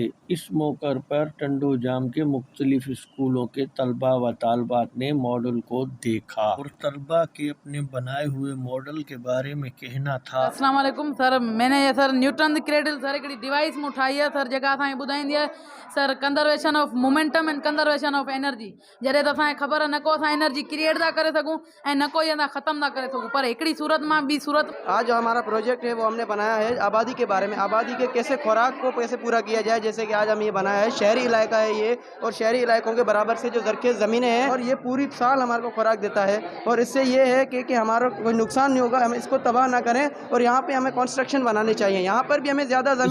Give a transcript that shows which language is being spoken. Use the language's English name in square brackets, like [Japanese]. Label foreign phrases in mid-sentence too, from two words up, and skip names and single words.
[Urdu] اس موقع پر ٹنڈو جام کے مختلف اسکولوں کے طلباء و طالبات نے ماڈل کو دیکھا اور طلباء کے اپنے بنائے ہوئے ماڈل کے بارے میں کہنا تھا۔ السلام علیکم سر، میں نے سر نیوٹن دی کریڈل سر ایک ڈیوائس میں اٹھائی ہے سر، جگہ [Sindhi] اساں ٻدھائیندی [Urdu] ہے سر [English] conservation of momentum and conservation of energy. [Sindhi] جڏهं त असांखे ख़बर आहे न को असां [English] energy create [Sindhi] था करे सघूं ऐं न कोई असां ख़तम था करे सघूं, पर हिकिड़ी सूरत मां ॿी सूरत। [Urdu] آج جو ہمارا پروجیکٹ ہے وہ ہم نے بنایا ہے آبادی کے بارے میں، آبادی کے کیسے خوراک کو کیسے پورا کیا جائے، جیسے کہ آج ہم یہ بنایا ہے شہری علاقہ ہے یہ، اور شہری علاقوں کے برابر سے جو زرخیز زمینیں ہیں، اور یہ پوری سال ہمارے کو خوراک دیتا ہے، اور اس سے یہ ہے کہ ہمارا کوئی نقصان نہیں ہوگا، ہم اس کو تباہ نہ کریں، اور یہاں پہ ہمیں کنسٹرکشن بنانے چاہیے، یہاں پر بھی ہمیں زیادہ زمین۔